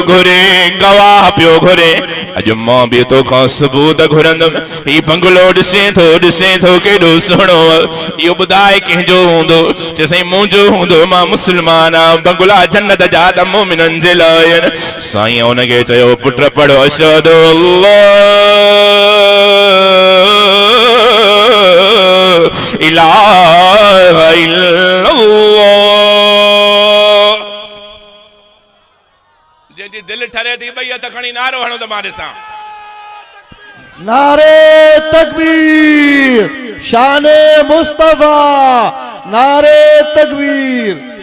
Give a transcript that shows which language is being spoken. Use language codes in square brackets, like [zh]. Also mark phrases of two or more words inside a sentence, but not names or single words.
[sd] घुरे गवाह पियो घुरे अॼु मां बि तोखां सबूत घुरंदुमि ही बंगलो ॾिसे थो केॾो सुहिणो इहो ॿुधाए कंहिंजो हूंदो चइसई मुंहिंजो हूंदो मां मुस्लमान आहियां बंगला जन्नत जा त मोमिननि जे लाइ आहिनि साईं हुनखे चयो पुट पढ़ो अशहदु [ar] إله إلا الله [sd] जंहिंजी दिलि ठरे थी ॿई हथ खणी नारो हणो त मां ॾिसां नारे तकबीर शाने मुस्तफा नारे तकबीर